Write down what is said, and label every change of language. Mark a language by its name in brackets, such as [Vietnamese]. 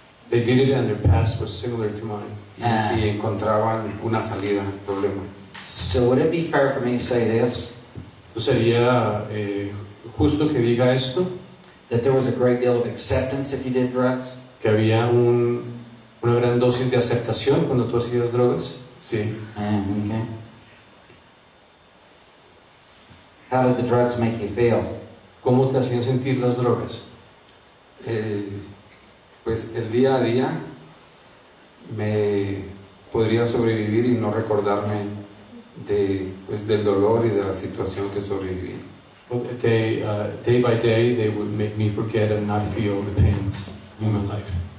[English] They did it and their past was similar to mine. [Spanish] y encontraban una salida al problema. [English] So would it be fair for me to say this? [Spanish] Entonces sería justo que diga esto, [English] That there was a great deal of acceptance if you did drugs? [Spanish] que había una gran dosis de aceptación cuando tú hacías drogas. Sí, [English] Okay. How did the drugs make you feel? [Spanish] ¿Cómo te hacían sentir las drogas? pues el día a día me podría sobrevivir y no recordarme del dolor y de la situación que sobreviví. [English] Well, day by day, they would make me forget and not feel the pains in my life.